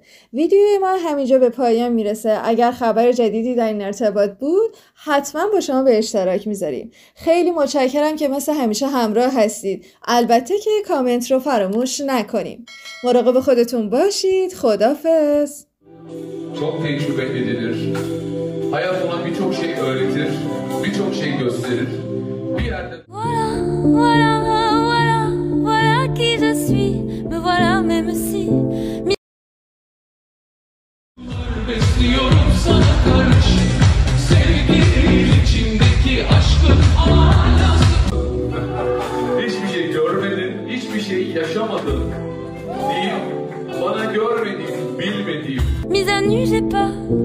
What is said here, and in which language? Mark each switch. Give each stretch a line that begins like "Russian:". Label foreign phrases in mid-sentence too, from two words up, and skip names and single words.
Persian: ویدیوی ما همینجا به پایان میرسه. اگر خبر جدیدی در این ارتباط بود حتما با شما به اشتراک میذاریم. خیلی متشکرم که مثل همیشه همراه هستید. البته که کامنت رو فراموش نکنیم. مراقب خودتون باشید. خداحافظ.
Turkish: Çok tecrübe edilir. Hayat ona birçok şey öğretir, birçok şey gösterir. Bir yerde
French: Voilà qui je suis, me voilà même si
Turkish: besliyorum sana karşı sevginin içindeki aşkın alası. Hiçbir şey görmedin, hiçbir şey yaşamadın. Değil, bana görmediğin, bilmediğin.
French: mise à nu j'ai peur